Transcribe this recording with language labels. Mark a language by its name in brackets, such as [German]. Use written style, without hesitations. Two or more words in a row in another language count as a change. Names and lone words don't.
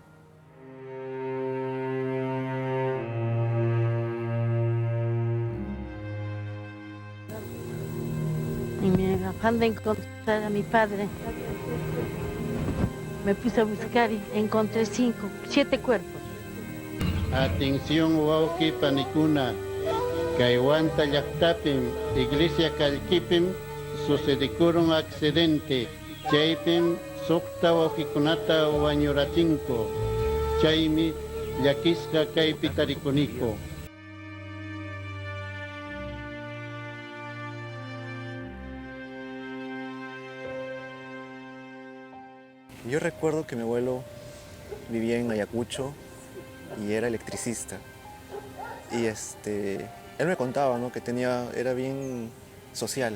[Spanish] Y mi afán de encontrar a mi padre, me puse a buscar y encontré 7 cuerpos. [Quechua] Atención wauki panicuna, Huanta llaqtapim, iglesia calquipim, sucedicuron accidente, chaypim sukta waukikunata wañuratinko, chaymi llakisqa kaypi tarikuniku. [Spanish] Yo recuerdo que mi abuelo vivía en Ayacucho y era electricista. Y él me contaba, ¿no?, que era bien social.